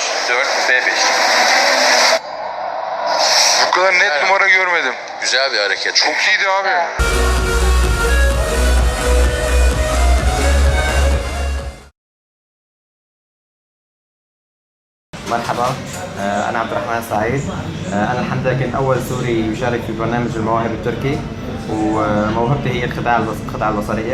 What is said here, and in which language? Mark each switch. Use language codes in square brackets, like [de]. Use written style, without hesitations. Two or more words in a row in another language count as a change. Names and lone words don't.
[tr] B5. Bu kadar net Aynen. numara görmedim. Güzel bir hareket. Çok iyiydi abi. [ar] مرحبا، أنا عبد الرحمن سعيد. أنا الحمد لله كنت أول سوري يشارك في برنامج المواهب التركي، وموهبتي هي الخداع البصرية.